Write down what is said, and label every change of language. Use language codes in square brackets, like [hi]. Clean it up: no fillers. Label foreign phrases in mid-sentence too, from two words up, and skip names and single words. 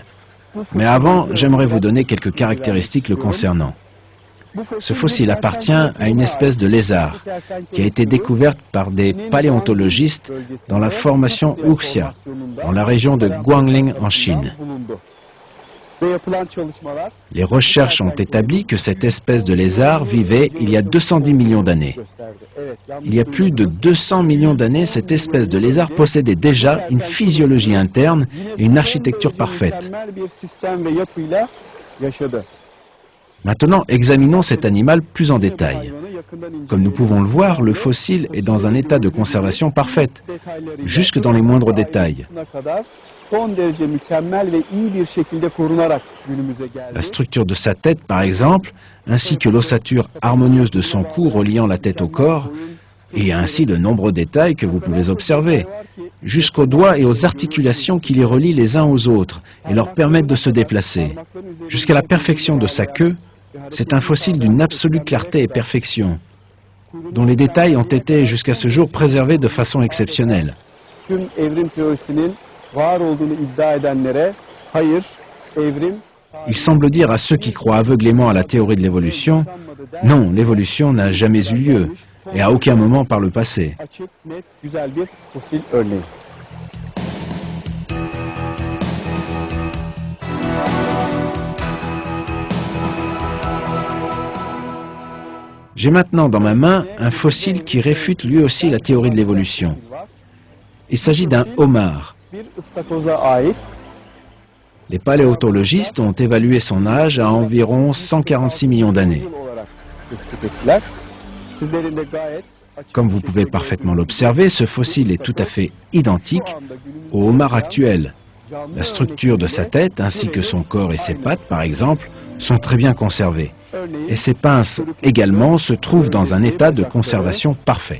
[fr] Mais avant, j'aimerais vous donner quelques caractéristiques le concernant. Ce fossile appartient à une espèce de lézard qui a été découverte par des paléontologistes dans la formation Wuxia, dans la région de Guangling en Chine. [tr] Ve yapılan çalışmalar [fr] Les recherches ont établi que cette espèce de lézard vivait il y a 210 millions d'années. [tr] gösterdi. Evet, [fr] Il y a plus de 200 millions d'années, cette espèce de lézard possédait déjà une physiologie interne et une architecture parfaite. [tr] mükemmel bir sistem ve yapıyla yaşadı. [fr] Maintenant, examinons cet animal plus en détail. Comme nous pouvons le voir, le fossile est dans un état de conservation parfaite, jusque dans les moindres détails. [tr] Son derece mükemmel ve iyi bir şekilde korunarak günümüze geldi. [fr] La structure de sa tête, par exemple, ainsi que l'ossature harmonieuse de son cou reliant la tête au corps, et ainsi de nombreux détails que vous pouvez observer, jusqu'aux doigts et aux articulations qui les relient les uns aux autres et leur permettent de se déplacer. Jusqu'à la perfection de sa queue, c'est un fossile d'une absolue clarté et perfection, dont les détails ont été jusqu'à ce jour préservés de façon exceptionnelle. [tr] Tüm evrim teorisinin var olduğunu iddia edenlere hayır, evrim [fr] Il semble dire à ceux qui croient aveuglément à la théorie de l'évolution, non, l'évolution n'a jamais eu lieu, et à aucun moment par le passé. [tr] açık, net, güzel bir fosil örneği. [fr] J'ai maintenant dans ma main un fossile qui réfute lui aussi la théorie de l'évolution. Il s'agit d'un homard. [tr] Bir ıstakoza ait [fr] Les paléontologistes ont évalué son âge à environ 146 millions d'années. [tr] yıl olarak tespit ettiler. Sizlerin de gayet açık [fr] Comme [tr] bir [fr] vous pouvez [tr] şekilde [fr] parfaitement l'observer, ce fossile est tout à fait identique au homard actuel. [tr] canlı [fr] La structure de sa tête ainsi que son corps et ses pattes, par exemple, sont très bien conservées. [tr] örneği [fr] Et ses pinces également se trouvent dans un état de conservation parfait.